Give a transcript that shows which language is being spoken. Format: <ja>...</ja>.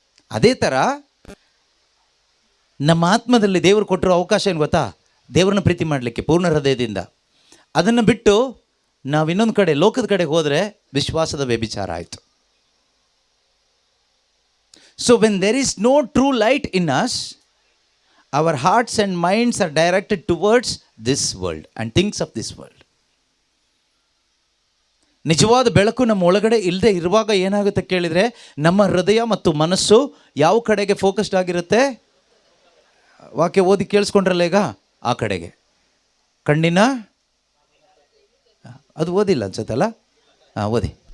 <kn>ಅದೇ ಥರ ನಮ್ಮ ಆತ್ಮದಲ್ಲಿ ದೇವರು ಕೊಟ್ಟಿರೋ ಅವಕಾಶ ಏನು ಗೊತ್ತಾ? ದೇವರನ್ನ ಪ್ರೀತಿ ಮಾಡಲಿಕ್ಕೆ ಪೂರ್ಣ ಹೃದಯದಿಂದ. ಅದನ್ನು ಬಿಟ್ಟು ನಾವು ಇನ್ನೊಂದು ಕಡೆ ಲೋಕದ ಕಡೆಗೆ ಹೋದರೆ ವಿಶ್ವಾಸದ ವ್ಯಭಿಚಾರ ಆಯಿತು.</kn> <en>So when there is no true light in us, our hearts and minds are directed towards this world and things of this world.</en> <kn>ನಿಜವಾದ ಬೆಳಕು ನಮ್ಮ ಒಳಗಡೆ ಇಲ್ಲದೆ ಇರುವಾಗ ಏನಾಗುತ್ತೆ ಕೇಳಿದರೆ, ನಮ್ಮ ಹೃದಯ ಮತ್ತು ಮನಸ್ಸು ಯಾವ ಕಡೆಗೆ ಫೋಕಸ್ಡ್ ಆಗಿರುತ್ತೆ? ವಾಕ್ಯ ಓದಿ ಕೇಳಿಸ್ಕೊಂಡ್ರಲ್ಲ ಈಗ, ಆ ಕಡೆಗೆ. ಕಣ್ಣಿನ ಅದು ಓದಿಲ್ಲ ಅನ್ಸತ್ತಲ್ಲ, ಓದಿ.</kn>